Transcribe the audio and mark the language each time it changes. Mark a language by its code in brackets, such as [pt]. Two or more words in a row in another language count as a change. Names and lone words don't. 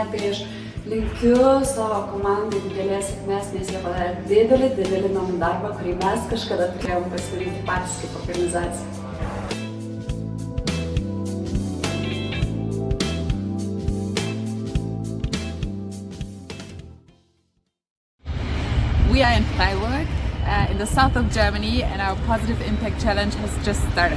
[lt] Tai aš linkiu savo komandai didelės sėkmės, nes jie padarė didelį namų darbą, kurį mes kažkada turėjom pasidaryti patys kaip organizacija. [en] We are in Freiburg, in the south of Germany, and our Positive Impact Challenge has just started.